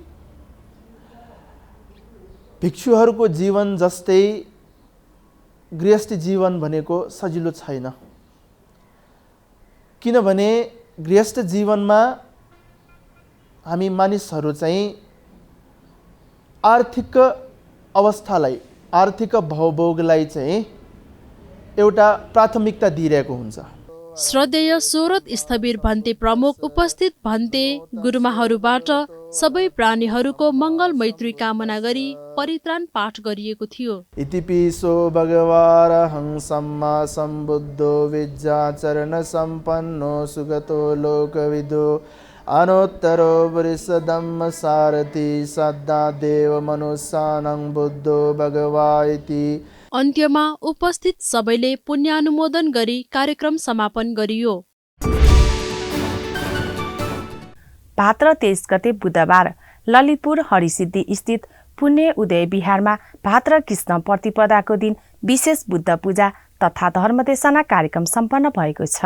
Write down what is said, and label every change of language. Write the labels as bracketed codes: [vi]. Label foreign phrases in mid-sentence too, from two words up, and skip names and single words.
[ne] भिक्षुहरूको जीवन जस्तै गृहस्थी जीवन भनेको सजिलो छैन, किनभने गृहस्थ जीवनमा हामी मानिसहरू चाहिँ आर्थिक अवस्थालाई, आर्थिक भवभोगलाई चाहिँ एउटा प्राथमिकता दिइरहेको हुन्छ। श्रद्धेय सोरत स्थवीर भन्ते प्रमुख उपस्थित भन्ते गुरुमाहरूबाट सबै प्राणीहरूको मङ्गल मैत्री कामना गरी परित्राण पाठ गरिएको थियो। [pi] इतिपिसो भगवारहं सम्मा सम्बुद्धो विद्याचरण सम्पन्नो सुगतो लोकविदो अनुत्तरो वृषधम्म सारथि सद्दा देव मनुष्यानं बुद्धो भगवाइति। [ne] अन्त्यमा उपस्थित सबैले पुण्यानुमोदन गरी कार्यक्रम समापन गरियो। भाद्र 23 गते बुधबार ललितपुर हरिसिद्धि स्थित पुण्य उदय बिहारमा भाद्र कृष्ण प्रतिपदाको दिन विशेष बुद्ध पूजा तथा धर्मदेशना कार्यक्रम सम्पन्न भएको छ।